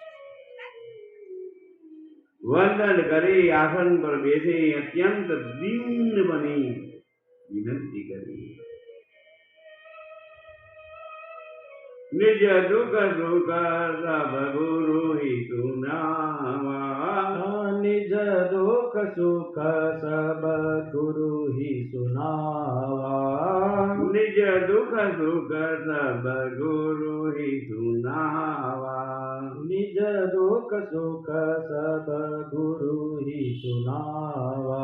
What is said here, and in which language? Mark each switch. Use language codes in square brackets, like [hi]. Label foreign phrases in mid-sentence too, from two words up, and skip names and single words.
[gu] વંદન કરી આસન પર બેસી અત્યંત દીન બની વિનંતી કરી. [awa] निज दुख सुख सब गुरु हि सुनावा, निज दुख सुख सब गुरु ही सुनावा निज दुख सुख सब गुरु ही सुनावा निज दुख सुख सब गुरु ही सुनावा